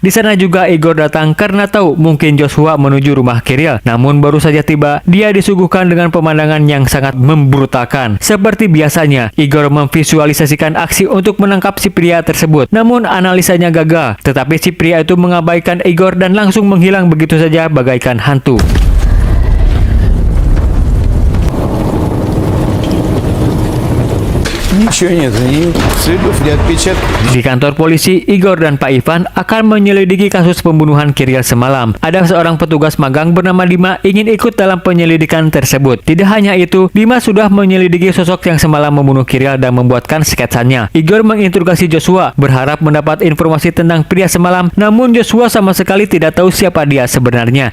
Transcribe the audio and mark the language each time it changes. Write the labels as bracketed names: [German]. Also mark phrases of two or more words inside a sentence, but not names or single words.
[Indonesian] Di sana juga Igor datang karena tahu mungkin Joshua menuju rumah Kirill. Namun baru saja tiba, dia disuguhkan dengan pemandangan yang sangat membrutalkan. Seperti biasanya, Igor memvisualisasikan aksi untuk menangkap si pria tersebut. Namun analisanya gagal. Tetapi si pria itu mengabaikan Igor dan langsung menghilang begitu saja bagaikan hantu. [Russian] Ничего нет, ни следов, ни отпечатков. [Indonesian] Di kantor polisi, Igor dan Pak Ivan akan menyelidiki kasus pembunuhan Kirill semalam. Ada seorang petugas magang bernama Dima ingin ikut dalam penyelidikan tersebut. Tidak hanya itu, Dima sudah menyelidiki sosok yang semalam membunuh Kirill dan membuatkan sketsanya. Igor menginterogasi Joshua, berharap mendapat informasi tentang pria semalam, namun Joshua sama sekali tidak tahu siapa dia sebenarnya.